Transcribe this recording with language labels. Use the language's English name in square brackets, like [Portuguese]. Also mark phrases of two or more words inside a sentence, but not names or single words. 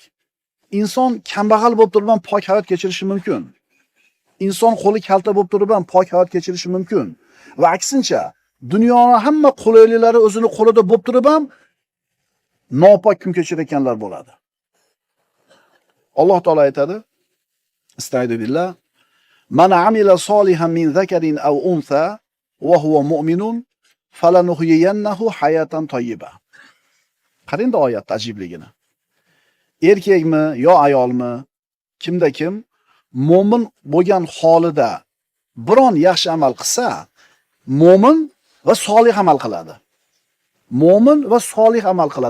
[Uzbek] Inson kambag'al bo'lib turib ham pok hayot kechirishi mumkin. Inson qo'li kalta bo'lib turib ham pok hayot kechirishi mumkin. Va aksincha, dunyoning hamma qulayliklari o'zini qo'lida bo'lib turib ham nopok kun kechirayotganlar bo'ladi. Alloh taolo aytadi: [Arabic] أستعيذ بالله من عمل صالحا من ذكر أو أنثى وهو مؤمن فلنحيينه حياة طيبة. [Uzbek] Qarang oyat ajibligini. Erkakmi yo ayolmi, kimda kim mo'min bo'lgan holida biron yaxshi amal qilsa, mo'min va solih amal qiladi. Mo'min va solih amal qiladi.